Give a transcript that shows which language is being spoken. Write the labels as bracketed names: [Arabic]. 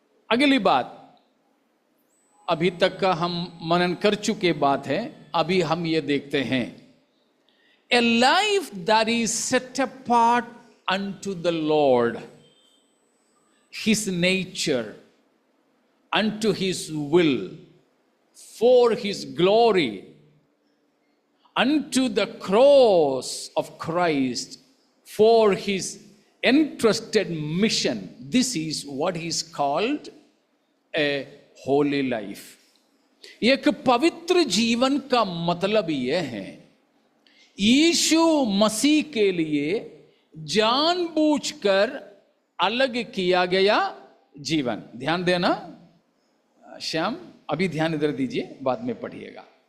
[Hindi] अगली बात, अभी तक का हम मनन कर चुके बात है, अभी हम ये देखते हैं, [English] A life that is set apart unto the Lord, his nature, unto his will, for his glory, unto the cross of Christ, for his entrusted mission. This is what is called a holy life. [Hindi] एक पवित्र जीवन का मतलब यह है, यीशु मसीह के लिए जानबूझकर अलग किया गया जीवन। ध्यान देना श्याम, अभी ध्यान इधर दीजिए, बाद में पढ़िएगा।